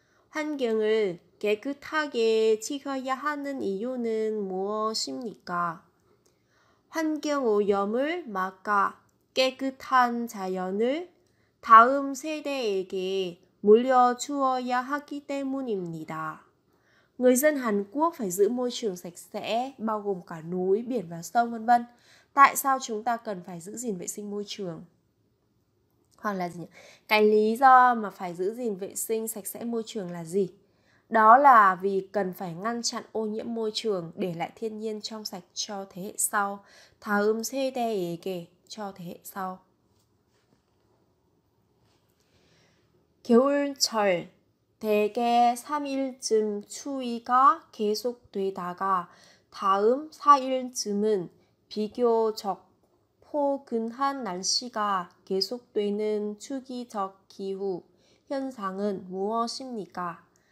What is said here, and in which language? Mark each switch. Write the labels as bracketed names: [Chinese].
[Korean] 환경을 깨끗하게 지켜야 하는 이유는 무엇입니까? 환경오염을 막아 깨끗한 자연을 다음 세대에게 물려주어야 하기 때문입니다. [Vietnamese] Người dân Hàn Quốc phải giữ môi trường sạch sẽ, bao gồm cả núi, biển và sông vân vân. Tại sao chúng ta cần phải giữ gìn vệ sinh môi trường? Hoặc là gì nhỉ? Cái lý do mà phải giữ gìn vệ sinh sạch sẽ môi trường là gì? Đó là vì cần phải ngăn chặn ô nhiễm môi trường, để lại thiên nhiên trong sạch cho thế hệ sau. [Korean] 다음 세대에게, [Vietnamese] cho thế hệ sau. [Korean] 겨울철 대개 3일쯤 추위가 계속되다가 다음 4일쯤은 비교적 포근한 날씨가 계속되는 주기적 기후 현상은 무엇입니까?